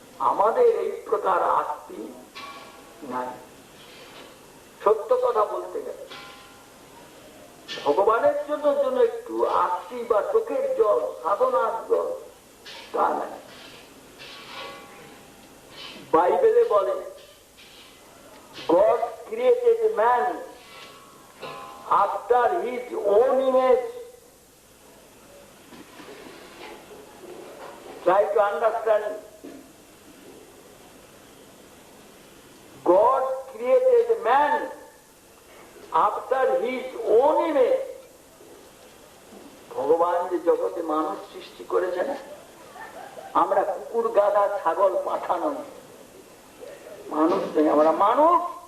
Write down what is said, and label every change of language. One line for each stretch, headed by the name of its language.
Bangla: আমাদের এই প্রকার আস্তি নাই। সত্য কথা বলতে গেলে ভগবানের জন্য একটু আস্তি বা চোখের জল, সাধনার জল, তা নাই। বাইবেলে বলে,
English: God created man after his own image. Try to understand. God created man after his own image.
Bangla: ভগবান যে জগতে মানুষ সৃষ্টি করেছেন, আমরা কুকুর, গাধা, ছাগল, পাঠানো মানুষ নেই, আমরা মানুষ।